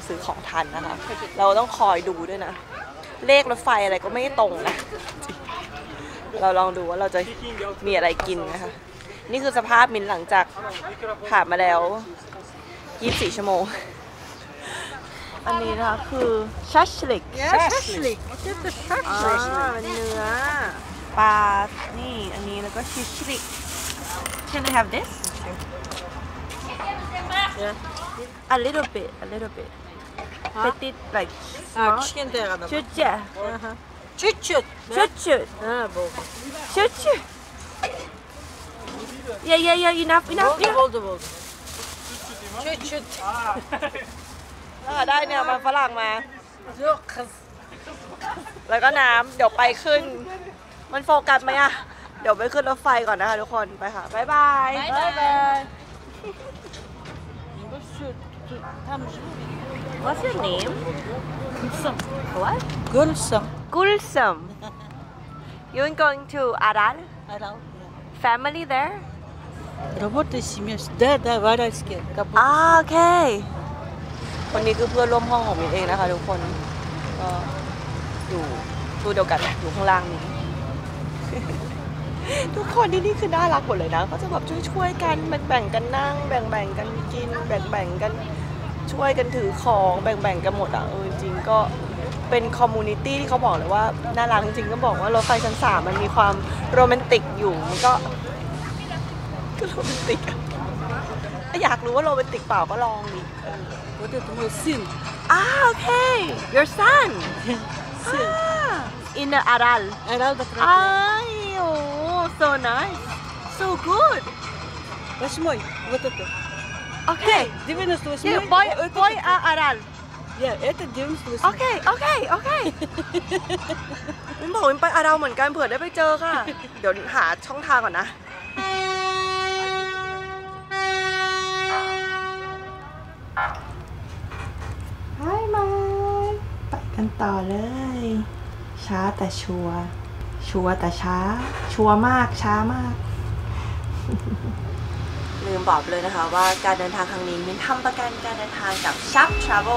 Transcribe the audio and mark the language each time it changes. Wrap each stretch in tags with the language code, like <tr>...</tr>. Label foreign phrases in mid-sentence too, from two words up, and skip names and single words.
<th>ซื้อของทันนะคะเราต้องคอยดูด้วยนะเลขรถไฟอะไรก็ไม่ตรงนะเราลองดูว่าเราจะมีอะไรกินนะคะนี่คือสภาพมินหลังจากผ่านมาแล้ว24 ชั่วโมงอันนี้นะคะคือชัชลิกเป็นเนื้อปลานี่อันนี้แล้วก็ชิชลิก</th> <en>Can I have this? A little bit petit like small чуть-чуть yeah enough</en> <th>чуть-чуть ได้เนี่ยมาฝรั่งมาแล้วก็น้ำเดี๋ยวไปขึ้นมันโฟกัสไหมอะเดี๋ยวไปขึ้นรถไฟก่อนนะคะทุกคนไปค่ะบ๊ายบาย</th> <en>What's your name? What? Gulsum. You're going to Aral? Family there?</en> <ru>Работа семья. Да, в Аральске.</ru> <th>โอเคคนนี้คือเพื่อนร่วมห้องของมินเองนะคะทุกคนก็อยู่ตู้เดียวกันอยู่ข้างล่างนี้ ทุกคนที่นี่ คือน่ารักหมดเลยนะก็จะแบบช่วยกันแบ่งกันนั่งแบ่งกันกินแบ่งกันช่วยกันถือของแบ่งกันหมดอ่ะจริงๆก็เป็นคอมมูนิตี้ที่เขาบอกเลยว่าน่ารักจริงๆก็บอกว่ารถไฟชั้น 3มันมีความโรแมนติกอยู่มันก็โรแมนติกอะอยากรู้ว่าโรแมนติกเปล่าก็ลองดิ</th> <ru>Вот это мой сын.</ru> <en>Okay your son in the Aral</en> <ru>Арал да</ru> <en>so nice so good</en> <ru>8-й. Вот это.</ru> <en>Okay</en> <ru>98-й.</ru> <en>yeah boy Aral</en> <ru>Это 98-й.</ru> <th>Okay มินบอกมินไปอาราเหมือนกันเผื่อได้ไปเจอค่ะเดี๋ยวหาช่องทางก่อนนะไปกันต่อเลยช้าแต่ชัวร์แต่ช้าชัวร์มากช้ามากลืมบอกเลยนะคะว่าการเดินทางครั้งนี้มินทำประกันการเดินทางกับ Shop Travel</th>